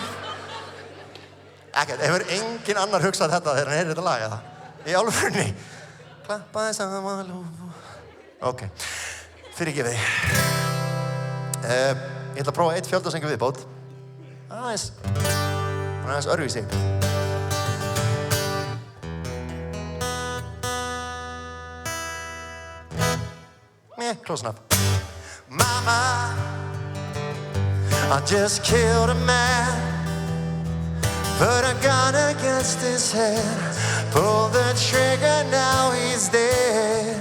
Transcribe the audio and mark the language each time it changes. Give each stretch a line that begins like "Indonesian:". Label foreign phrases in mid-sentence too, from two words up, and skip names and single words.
Icelandic: Ekkert, hefur engin annar hugsað þetta þegar hann heyrir þetta lag, eða? Í alvörunni. Klappaði saman lófu. Ok, fyrirgefið þig. Ég ætla að prófa eitt fjöldasengu viðbót. Aðeins öðruvísi.
English: Close enough. Mama, I just killed a man, put a gun against his head, pulled the trigger, now he's dead.